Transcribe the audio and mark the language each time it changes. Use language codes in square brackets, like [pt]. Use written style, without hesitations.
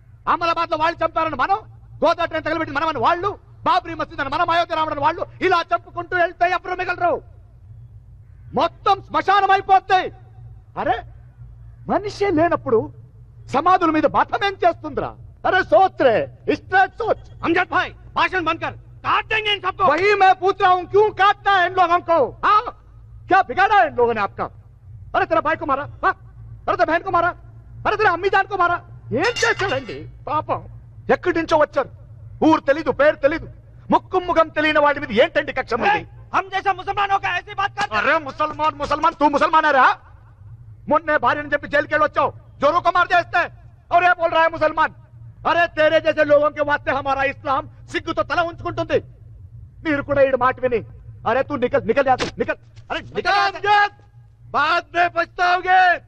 [te] అహ్మదాబాద్ లో వాళ్ళు చంపారని మనం, గోదా ట్రైన్ తగలబెట్టింది మనమని వాళ్ళు, బాబ్రీ మసీద్ అని మనం, అయోధ్య రావడం వాళ్ళు, ఇలా చెప్పుకుంటూ వెళ్తే ఎప్పుడు మిగలరు. మొత్తం శ్మశానం అయిపోతాయి. అరే మనిషి లేనప్పుడు సమాధుల మీద మతం ఏం చేస్తుందిరా? [hi] अरे सोच रहे स्ट्रेट सोच। अमजद भाई भाषण बंद कर, काट देंगे इन सबको। वही मैं पूछ रहा हूँ, क्यों काटना है इन लोगों को? हाँ क्या बिगाड़ा है इन लोगों ने आपका? अरे तेरा भाई को मारा, हाँ? अरे तेरा बहन को मारा, अरे तेरा अम्मी जान को मारा. [te] ఏం చేశాడండి పాపం? ఎక్కడి నుంచో వచ్చారు, ఊరు తెలీదు, పేరు తెలీదు, ముక్కు ముఖం తెలియని వాడి మీద ఏంటండి కక్ష? [hi] हम जैसा मुसलमानों का ऐसी बात कर। [te] అరే ముసల్మాన్ ముసల్మాన్ తూ ముసల్మానారా? మొన్నే భార్యని చెప్పి జైలుకి వెళ్ళి వచ్చావు, [hi] जोरों को मार देते और ये बोल रहा है मुसलमान. अरे तेरे जैसे लोगों के वास्ते हमारा इस्लाम [te] సిగ్గుతో తల ఉంచుకుంటుంది. మీరు కూడా ఈ మాట విని [hi] अरे तू निकल निकल जा, तू निकल. अरे निकल अमजद, बाद में पछताओगे.